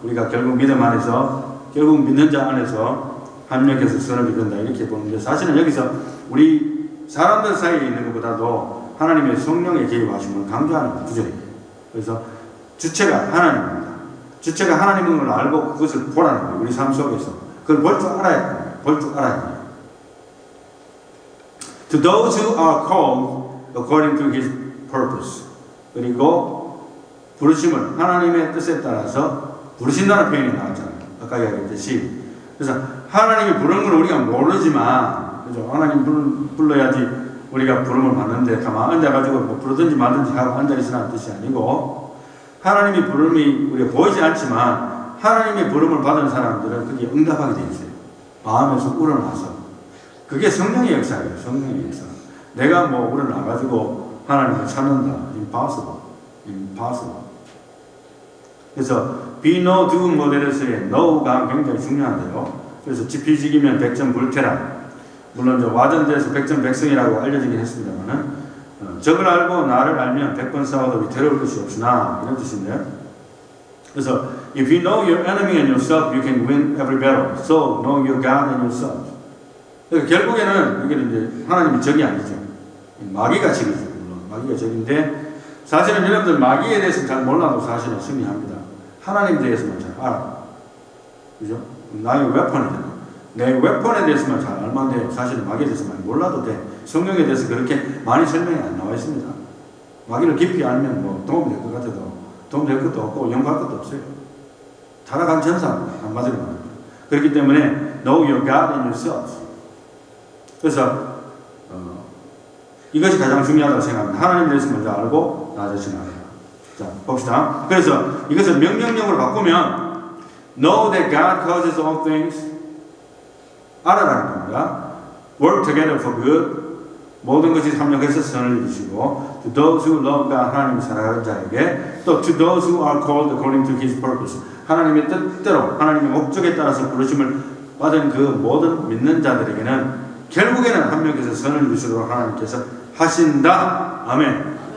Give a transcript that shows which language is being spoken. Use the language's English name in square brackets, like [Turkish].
[Korean] 우리가 결국 믿음 안에서 결국 믿는 자 안에서 합력해서 선을 이룬다 이렇게 보는데 사실은 여기서 우리 사람들 사이에 있는 것보다도 하나님의 성령의 개입하심을 강조하는 구절이에요. 그래서 주체가 하나님입니다. 주체가 하나님인 걸 알고 그것을 보라는 거예요. 우리 삶 속에서. 그걸 볼 줄 알아야 돼요. 볼 줄 알아야 돼요. [English] To those who are called according to His purpose. [Korean] 그리고 부르심을 하나님의 뜻에 따라서 부르신다는 표현이 나왔잖아요. 아까 이야기했듯이. 그래서 하나님이 부르는 걸 우리가 모르지만, 그죠? 하나님 불러야지 우리가 부름을 받는데 가만 앉아가지고 뭐 부르든지 말든지 하고 앉아있으라는 뜻이 아니고, 하나님이 부름이 우리가 보이지 않지만 하나님의 부름을 받은 사람들은 그게 응답하게 되어 있어요. 마음에서 우러나서. 그게 성령의 역사예요. 성령의 역사. 내가 뭐 우러나가지고 하나님을 찾는다. [English] Impossible. Impossible. [Korean] 그래서 be no do 모델에서의 no가 굉장히 중요한데요. 그래서 지피지기면 백전 불태라. 물론 저 와전제에서 백전백승이라고 알려지긴 했습니다만은 적을 알고 나를 알면 100번 싸워도 위태로울 것이 없으나 이런 뜻인데요. [English] 그래서 if you know your enemy and yourself, you can win every battle. So know your God and yourself. [Korean] 그러니까 결국에는 이게 이제 하나님이 적이 아니죠. 마귀가 적이죠. 물론 마귀가 적인데 사실은 여러분들 마귀에 대해서 잘 몰라도 사실은 승리합니다. 하나님에 대해서만 잘 알아. 그죠? 나의 웨폰이잖아. 내 웨폰에 대해서만 잘 알면 돼. 사실은 마귀에 대해서 많이 몰라도 돼. 성경에 대해서 그렇게 많이 설명이 안 나와 있습니다. 마귀를 깊이 알면 뭐 도움될 것 같아도 도움될 것도 없고 연구할 것도 없어요. 타락한 전사입니다. 한마디로 말합니다. 그렇기 때문에 [English] know your God and yourself. [Korean] 그래서 이것이 가장 중요하다고 생각합니다. 하나님에 대해서 먼저 알고 나 자신을 알아요. 자, 봅시다. 그래서 이것을 명령력으로 바꾸면 [English] know that God causes all things [Korean] 알아라는 겁니다. [English] work together for good. [Korean] 모든 것이 합력해서 선을 이루시고 [English] to those who love God, [Korean] 하나님을 사랑하는 자에게 또 [English] to those who are called according to His purpose. [Korean] 하나님의 뜻대로 하나님의 목적에 따라서 부르심을 받은 그 모든 믿는 자들에게는 결국에는 합력해서 선을 이루시도록 하나님께서 하신다. 아멘.